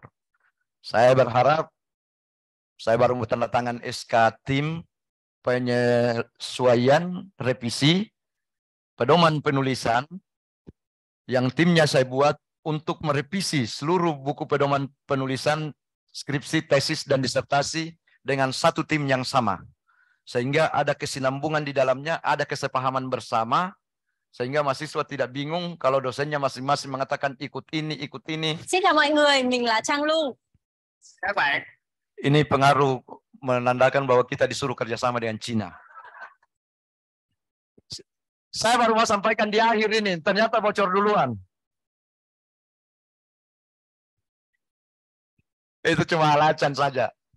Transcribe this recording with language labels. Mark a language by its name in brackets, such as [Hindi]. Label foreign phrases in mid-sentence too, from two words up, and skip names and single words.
[Indonesian] Saya berharap, saya baru tanda tangan SK tim penyesuaian revisi pedoman penulisan yang timnya saya buat untuk merevisi seluruh buku pedoman penulisan, skripsi, tesis, dan disertasi dengan satu tim yang sama. Sehingga ada kesinambungan di dalamnya, ada kesepahaman bersama, sehingga mahasiswa tidak bingung kalau dosennya masing-masing mengatakan ikut ini, ikut ini. [Vietnamese] Xin chào mọi người, mình là Trang Lu. [Indonesian] Ini pengaruh menandakan bahwa kita disuruh kerjasama dengan Cina. Saya baru mau sampaikan di akhir ini, ternyata bocor duluan. Itu cuma alasan saja.